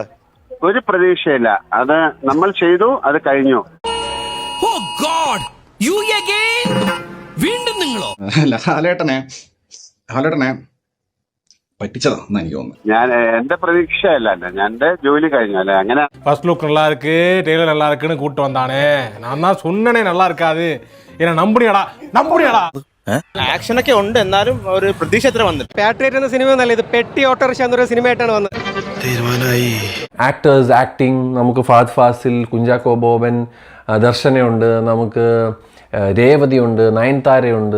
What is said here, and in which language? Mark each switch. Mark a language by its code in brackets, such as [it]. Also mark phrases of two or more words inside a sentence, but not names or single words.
[ml] ഒരു പ്രതീക്ഷയില്ല. അത് നമ്മൾ ചെയ്തു, അത് കഴിഞ്ഞു. ഹാലേട്ടനെ പറ്റിച്ചതാ എനിക്ക് തോന്നുന്നു. ഞാൻ എന്റെ പ്രതീക്ഷയല്ല, ഞാൻ എന്റെ ജോലി കഴിഞ്ഞു അല്ലെ. അങ്ങനെ [en] first look [ta] நல்லா இருக்கு, ட்ரெய்லர் நல்லா இருக்குன்னு கூட்டு வந்தானே. நான் தான் சொன்னனே நல்லா இருக்காது. என்ன நம்புறியாடா? [ml] ആക്ഷൻ ഒക്കെ ഉണ്ട്, എന്നാലും ഒരു പ്രതീക്ഷ എത്ര വന്നിട്ട്. പാട്രിയറ്റ് എന്ന സിനിമ നല്ല, ഇത് പെട്ടി ഓട്ടോറിക്ഷ എന്നൊരു സിനിമയായിട്ടാണ് വന്നത്. [en] actors acting [ml] നമുക്ക് ഫഹദ് ഫാസിൽ, കുഞ്ചാക്കോ ബോബൻ, ദർശനയുണ്ട്, നമുക്ക് രേവതിയുണ്ട്, നയൻതാരയുണ്ട്.